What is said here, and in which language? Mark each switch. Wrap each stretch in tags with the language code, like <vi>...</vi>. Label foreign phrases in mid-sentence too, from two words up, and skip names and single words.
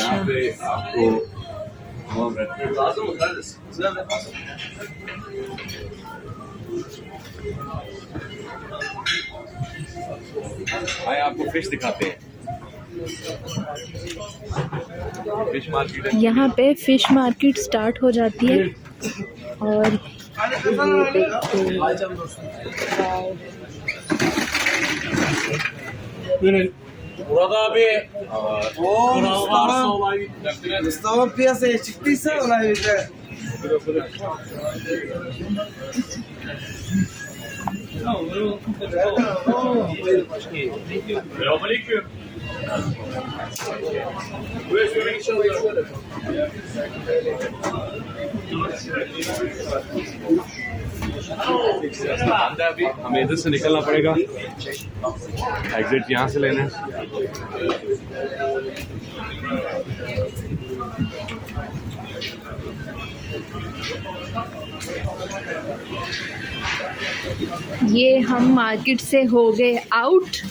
<hi>यहाँ पे आपको आए आपको फिश दिखाते हैं।</hi> <en>fish market</en> <hi>है। यहाँ पे</hi> <en>fish market start</en> <hi>हो जाती है। और</hi> <tr>Murat abi. Mustafa piyasaya çıktıysa olay bize. Selamünaleyküm.</tr> <hi>बंद है अभी, हमें इधर से निकलना पड़ेगा। एग्जिट यहाँ से लेना है। ये हम मार्केट से हो गए आउट।</hi>